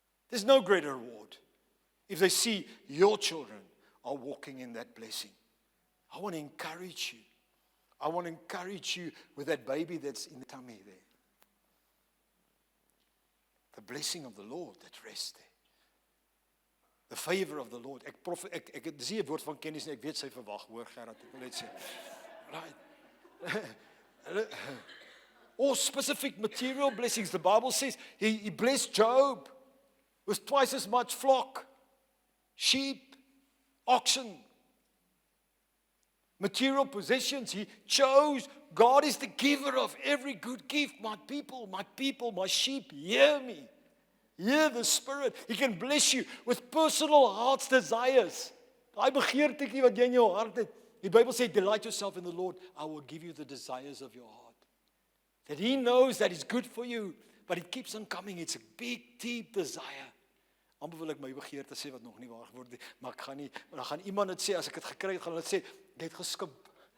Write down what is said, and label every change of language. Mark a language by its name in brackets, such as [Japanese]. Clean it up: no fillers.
[English] There's no greater reward if they see your children are walking in that blessing. I want to encourage you. I want to encourage you with that baby that's in the tummy there. The blessing of the Lord that rests there. The favor of the Lord. [Afrikaans] Ek dis nie 'n woord van kennis nie, ek weet sy verwag, hoor Gerard, ek wil net sê. [English] Right. All specific material blessings. The Bible says he blessed Job with twice as much flock, sheep, oxen. material possessions. He chose. God is the giver of every good gift. My people, my sheep, hear me. Hear the Spirit. He can bless you with personal heart's desires. [Afrikaans] Daai begeertetjie wat jy in jou hart het. Die Bible sê, [English] delight yourself in the Lord. I will give you the desires of your heart. That He knows that it's good for you, but it keeps on coming. It's a big, deep desire. [Afrikaans] Amper wil ek my begeerte sê wat nog nie waar geword het, maar ek gaan nie, maar dan gaan iemand dit sê, as ek dit gekry het, gaan hulle sê, jy het geskimp.